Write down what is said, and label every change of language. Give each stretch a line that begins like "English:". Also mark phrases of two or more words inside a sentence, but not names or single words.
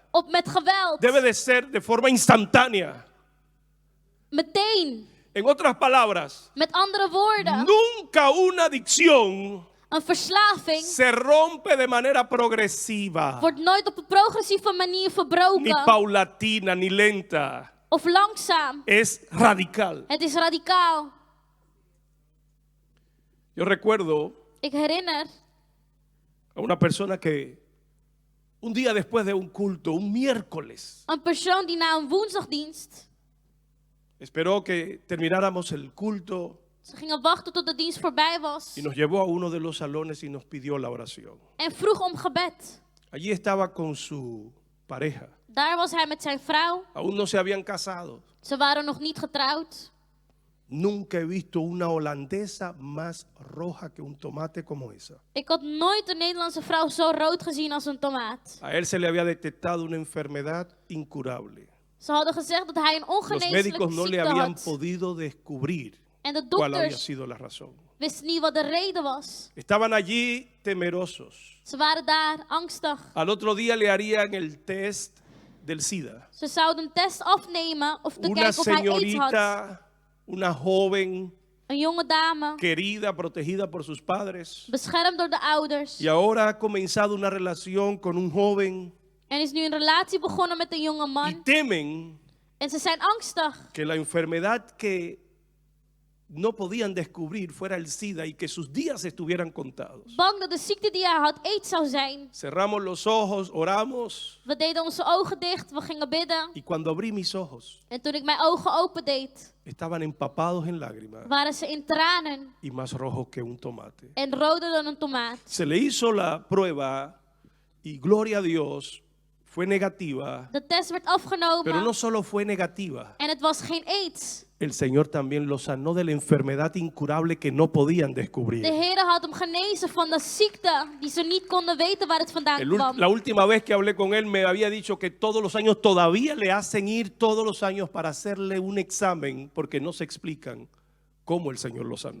Dutch: op met geweld,
Spanish: debe de ser de forma instantánea.
Dutch: meteen,
Spanish: En otras palabras,
Dutch: met andere woorden,
Spanish: nunca una adicción
Dutch: een verslaving
Spanish: se rompe de manera progresiva,
Dutch: wordt nooit op een progressieve manier
Spanish: ni
Dutch: verbroken
Spanish: paulatina, ni lenta.
Dutch: of langzaam.
Spanish: Es radical.
Dutch: Het is radicaal.
Spanish: Yo recuerdo
Dutch: Ik herinner
Spanish: a una persona que un día después de un culto, un miércoles,
Dutch: een persoon die na een woensdagdienst,
Spanish: esperó que termináramos el culto
Dutch: ze gingen wachten tot de dienst voorbij was
Spanish: y nos llevó a uno de los salones y nos pidió la oración.
Dutch: en vroeg om gebed.
Spanish: Allí estaba con su pareja.
Dutch: Daar was hij met zijn vrouw.
Spanish: Aún no se habían casado.
Dutch: Ze waren nog niet getrouwd.
Spanish: Nunca he visto una holandesa más roja que un tomate como esa.
Dutch: Ik had nooit een Nederlandse vrouw zo rood gezien als een tomaat.
Spanish: A él se le había detectado una enfermedad incurable.
Dutch: Ze hadden gezegd dat hij een
Spanish: Los
Dutch: ongeneeslijke
Spanish: médicos no le
Dutch: ziekte
Spanish: habían
Dutch: had.
Spanish: podido descubrir
Dutch: En de
Spanish: cuál había
Dutch: dokters
Spanish: sido la razón.
Dutch: Wisten niet wat de reden was.
Spanish: Estaban allí temerosos.
Dutch: Ze waren daar angstig.
Spanish: Al otro día le harían el test del SIDA.
Dutch: Ze zouden een test afnemen of te
Spanish: Una
Dutch: kijken of hij AIDS had.
Spanish: señorita, una joven
Dutch: Een jonge dame,
Spanish: querida, protegida por sus padres.
Dutch: beschermd door de ouders.
Spanish: Y ahora ha comenzado una relación con un joven
Dutch: En is nu een relatie begonnen met een jonge
Spanish: y
Dutch: man.
Spanish: temen
Dutch: En ze zijn angstig.
Spanish: que la enfermedad que no podían descubrir fuera el SIDA y que sus días estuvieran contados.
Dutch: Bang dat de ziekte die hij had AIDS zou zijn.
Spanish: Cerramos los ojos, oramos
Dutch: We deden onze ogen dicht, we gingen bidden.
Spanish: y cuando abrí mis ojos
Dutch: En toen ik mijn ogen opendeed,
Spanish: estaban empapados en lágrimas
Dutch: waren ze in tranen
Spanish: y más rojos que un tomate.
Dutch: en roder dan een tomaat.
Spanish: Se le hizo la prueba y gloria a Dios, fue negativa,
Dutch: De test werd afgenomen
Spanish: pero no solo fue negativa.
Dutch: en het was geen AIDS.
Spanish: El Señor también lo sanó de la enfermedad incurable que no podían
Dutch: De
Spanish: descubrir.
Dutch: Heer had hem genezen van de ziekte die ze niet konden weten waar het vandaan kwam.
Spanish: La última vez que hablé con él me había dicho que todos los años todavía le hacen ir todos los años para hacerle un examen porque no se explican cómo el Señor lo sanó.